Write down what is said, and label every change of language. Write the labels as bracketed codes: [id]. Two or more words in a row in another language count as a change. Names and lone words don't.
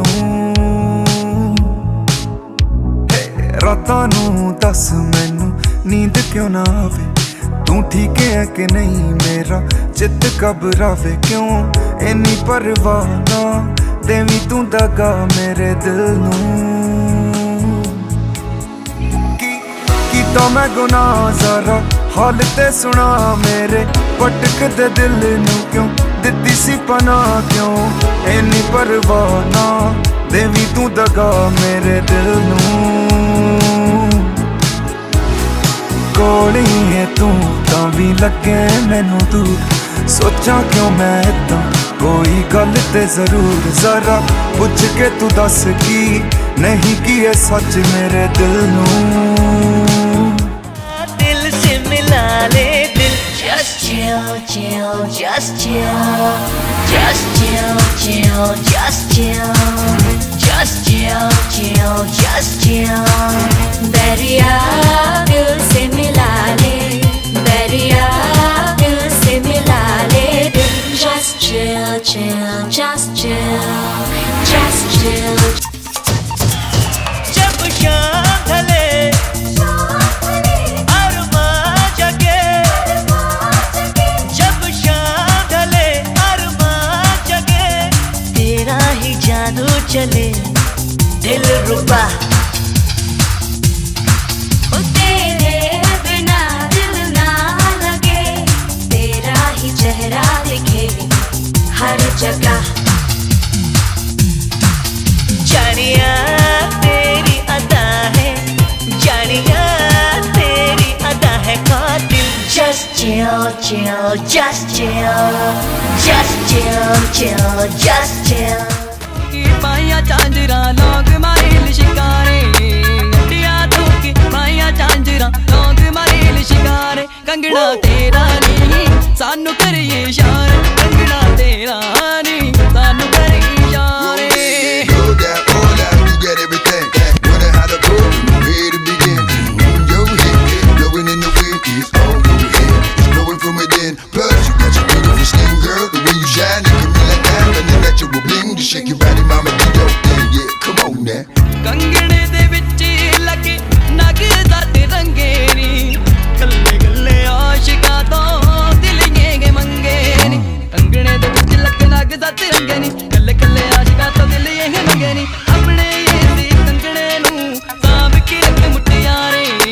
[pa] ਨੂੰ ਰਾਤਾਂ ਨੂੰ ਦੱਸ ਮੈਨੂੰ ਨੀਂਦ ਕਿਉਂ ਨਾ ਆਵੇ ਤੂੰ ਠੀਕ ਹੈ ਕਿ ਨਹੀਂ ਮੇਰਾ ਚਿੱਤ ਘਬਰਾਵੇ ਕਿਉਂ ਇੰਨੀ ਪਰਵਾਹ ਨਾ ਦੇਵੀਂ ਤੂੰ ਦਗਾ ਮੇਰੇ ਦਿਲ ਨੂੰ ਕੀ ਕੀਤਾ ਮੈਂ ਗੁਨਾਹ ਜ਼ਰਾ ਹਾਲ ਤੇ ਸੁਣਾ ਮੇਰੇ ਭਟਕਦੇ ਦਿਲ ਨੂੰ ਕਿਉਂ ਦਿੱਤੀ ਸੀ ਪਨਾਹ ਕਿਉਂ ਇੰਨੀ ਪਰਵਾਹ ਨਾ ਦੇਵੀਂ ਤੂੰ ਦਗਾ ਮੇਰੇ ਦਿਲ ਨੂੰ ਕੋਲ ਹੀ ਹੈ ਤੂੰ ਤਾਂ ਵੀ ਲੱਗੇ ਮੈਨੂੰ ਦੂਰ ਸੋਚਾਂ ਕਿਉਂ ਮੈਂ ਏਦਾਂ ਕੋਈ ਗੱਲ ਤੇ ਜ਼ਰੂਰ ਜ਼ਰਾ ਪੁੱਛ ਕੇ ਤੂੰ ਦੱਸ ਕੀ ਨਹੀਂ ਕੀ ਇਹ ਸੱਚ ਮੇਰੇ ਦਿਲ ਨੂੰ [hi] दिल से मिला ले दिल [en] just chill chill just chill just chill chill just chill just chill chill just chill [hi] दरिया दिल से मिला ले दरिया दिल से मिला ले दिल [en] just chill chill just [hi] chill जब शाम ढले अरमां जगे जब शाम ढले अरमां जगे तेरा ही जादू चले दिल रुबा तेरे बिना दिल ना लगे तेरा ही चेहरा दिखे हर जगह जानिया तेरी अदा है जानिया तेरी अदा है कातिल [en] just chill chill just chill just chill chill just chill [pa] ਕੀ ਪਾਈਆਂ ਝਾਂਜਰਾਂ ਲੋਕ ਮਾਰੇ ਸ਼ਿਕਾਰੇ ਗੱਡੀਆਂ ਧੋਖੇ ਪਾਈਆਂ ਝਾਂਜਰਾਂ ਲੋਕ ਮਾਰੇ ਸ਼ਿਕਾਰੇ ਕੰਗਣਾ ਤੇਰਾ ਨਹੀਂ ਸਾਨੂੰ ਕਰੀਏ ਇਸ਼ਾਰੇ ਕੰਗਣਾ ਤੇਰਾ ਨਹੀਂ ਸਾਨੂੰ ਕਰੀਏ ਇਸ਼ਾਰੇ कंगना तेरा नहीं सानू करिए इशारे [en] Know that all that you get everything. Wonder how to go, where to begin. Your head, blowing in the wind is all your head. It's blowing from within. Plus you got your beautiful skin, girl. The way you shine, you can be like diamond and natural bling. To shake your body, mama, do your thing. Yeah, come on now. [pa] ਕੰਗਣੇ ਦੇ ਵਿੱਚ ਲੱਗੇ ਨਗਦਾ ਤੇ ਰੰਗੇ ਨੀ ਕੱਲੇ ਕੱਲੇ ਆਸ਼ਿਕਾਂ ਤੋਂ ਦਿਲ ਇਹ ਮੰਗੇ ਨੀ ਕੰਗਣੇ ਦੇ ਵਿੱਚ ਲੱਗੇ ਨਗਦਾ ਤੇ ਰੰਗੇ ਨੀ ਕੱਲੇ ਕੱਲੇ ਆਸ਼ਿਕਾਂ ਤੋਂ ਦਿਲ ਇਹ ਮੰਗੇ ਨੀ ਅਪਣੇ ਇਹ ਸੀ ਕੰਗਣੇ ਨੂੰ ਸਾਂਭ ਕੇ ਰੱਖ ਮੁਟਿਆਰੇ